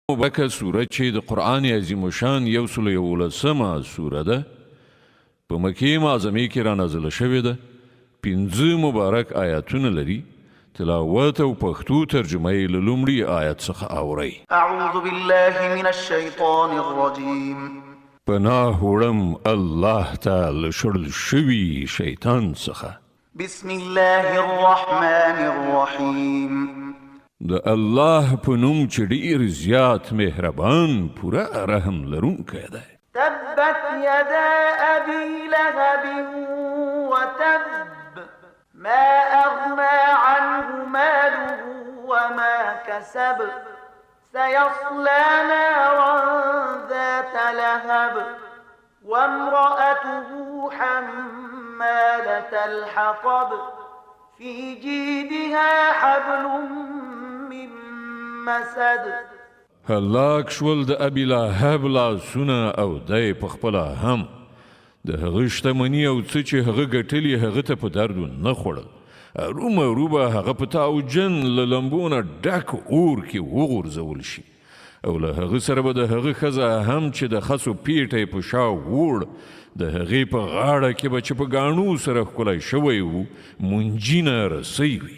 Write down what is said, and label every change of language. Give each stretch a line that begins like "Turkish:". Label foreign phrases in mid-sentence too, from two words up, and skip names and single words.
Pashto: مبارکه سوره چې د قرآن عظیم شان 111 سوره ده په مکې معظمې کې را نازله شوې ده. 15 مبارک آیاتونه لري. تلاوت او پښتو ترجمه یې له لومړي آیت څخه اورئ.
Arabic: اعوذ بالله من الشیطان الرجیم.
Pashto: پناه وړم الله تعالی شړل شوي شیطان څخه.
Arabic: بسم الله الرحمن الرحیم.
Pashto: د الله په نوم چې ډېر زیات مهربان پوره رحم لرونکی دی.
Arabic: تبت يدا أبي لهب وتب ما أغنى عنه ماله وما كسب سيصلى نارا ذات لهب وامرأته حمالة الحطب في جيدها حبل من مسد.
Pashto: هلاک شول د ابي لهب لاسونه او دی په خپله هم د هغه شتمني او څه چې هغه ګټلي هغه ته په دردو نه خوړل. ارومرو به هغه په تاوجن له لمبو نه ډک اور کې وغورځول شي او له هغه سره به د هغه ښځه هم چې د خسو پیټی په شا ووړ د هغې په غاړه کې به چې په ګاڼو سره ښکلی شوی و منجینه رسۍ وي.